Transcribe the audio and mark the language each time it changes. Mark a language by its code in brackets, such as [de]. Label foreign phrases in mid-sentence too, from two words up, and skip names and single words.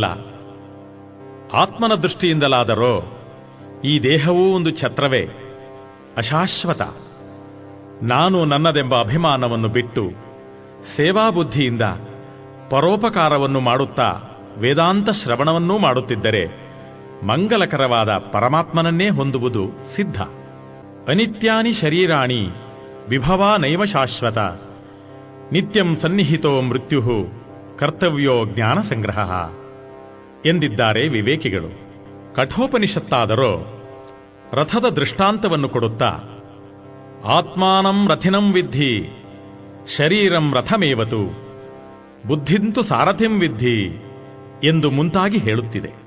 [kn] ಆತ್ಮನ ದೃಷ್ಟಿಯಿಂದಲಾದರೋ ಈ ದೇಹವೂ ಒಂದು ಛತ್ರವೇ, ಅಶಾಶ್ವತ. ನಾನು ನನ್ನದೆಂಬ ಅಭಿಮಾನವನ್ನು ಬಿಟ್ಟು ಸೇವಾಬುದ್ಧಿಯಿಂದ ಪರೋಪಕಾರವನ್ನು ಮಾಡುತ್ತಾ ವೇದಾಂತ ಶ್ರವಣವನ್ನೂ ಮಾಡುತ್ತಿದ್ದರೆ ಮಂಗಲಕರವಾದ ಪರಮಾತ್ಮನನ್ನೇ ಹೊಂದುವುದು ಸಿದ್ಧ. [sa] ಅನಿತ್ಯಾನಿ ಶರೀರಾಣಿ ವಿಭವಾ ನೈವ ಶಾಶ್ವತ ನಿತ್ಯಂ ಸನ್ನಿಹಿತೋ ಮೃತ್ಯು ಕರ್ತವ್ಯೋ ಜ್ಞಾನ ಸಂಗ್ರಹ [kn] ಎಂದಿದ್ದಾರೆ ವಿವೇಕಿಗಳು. ಕಠೋಪನಿಷತ್ತಾದರೋ ರಥದ ದೃಷ್ಟಾಂತವನ್ನು ಕೊಡುತ್ತಾ [sa] ಆತ್ಮಾನಂ ರಥಿನಂ ವಿದ್ಧಿ ಶರೀರಂ ರಥಮೇವತು ಬುದ್ಧಿಂತು ಸಾರಥಿಂ ವಿದ್ಧಿ [kn] ಎಂದು ಮುಂತಾಗಿ ಹೇಳುತ್ತಿದೆ.